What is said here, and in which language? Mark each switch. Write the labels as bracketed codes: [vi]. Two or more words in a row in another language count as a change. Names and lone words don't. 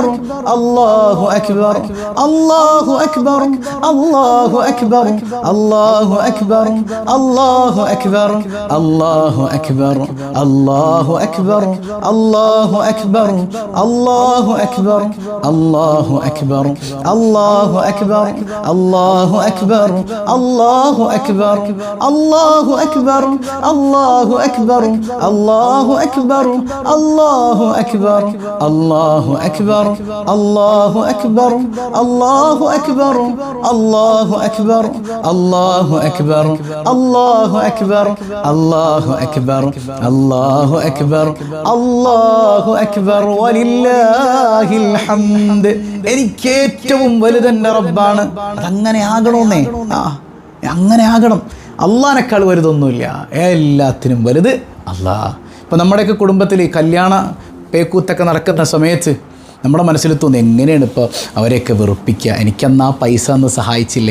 [ar] الله أكبر الله أكبر الله أكبر الله أكبر الله أكبر الله أكبر الله أكبر الله أكبر الله أكبر الله أكبر الله أكبر الله أكبر الله أكبر الله أكبر الله أكبر الله أكبر الله أكبر الله أكبر الله أكبر الله أكبر الله أكبر الله أكبر الله أكبر الله أكبر الله أكبر الله أكبر ولله الحمد. [ml] എനിക്ക് ഏറ്റവും വലുതെൻ്റെ റബ്ബാണ്. അതങ്ങനെ ആകണമെന്നേ. അങ്ങനെ ആകണം. അള്ളാഹിനേക്കാൾ വലുതൊന്നുമില്ല. എല്ലാത്തിനും വലുത് അള്ളാഹ്. ഇപ്പോൾ നമ്മുടെയൊക്കെ കുടുംബത്തിൽ കല്യാണ പേക്കൂത്തൊക്കെ നടക്കുന്ന സമയത്ത് നമ്മുടെ മനസ്സിൽ തോന്നുന്നു, എങ്ങനെയാണ് ഇപ്പോൾ അവരെയൊക്കെ വെറുപ്പിക്കുക, എനിക്കന്ന് ആ പൈസ ഒന്ന് സഹായിച്ചില്ലേ.